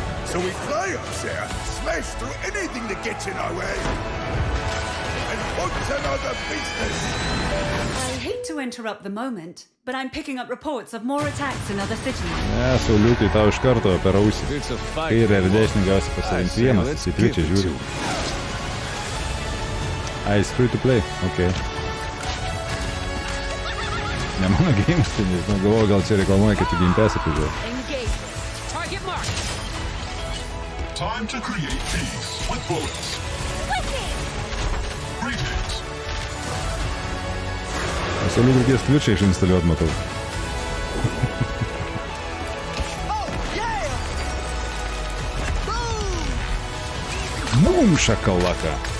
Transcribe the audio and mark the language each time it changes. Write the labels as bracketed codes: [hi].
[en] So we fly up there, smash through anything that gets in our way, and put another business. I hate to interrupt the moment, but I'm picking up reports of more attacks in other cities. [lt] Ne, Sauliukai, tau iš karto per ausį. Kairę ir dešinį gausi pasirinkti vienas, į trečią žiūri. [en] It's free to play, okei. [lt] Ne mano games, tai nežinau, galvoju, gal čia reklamuoja, kad į Game Pass atvažiuoja. [en] Time to create peace with bullets. Greetings. [lt] Sauliu reikės Twitch'ą išinstaliuot, matau. Bum, šakalaka.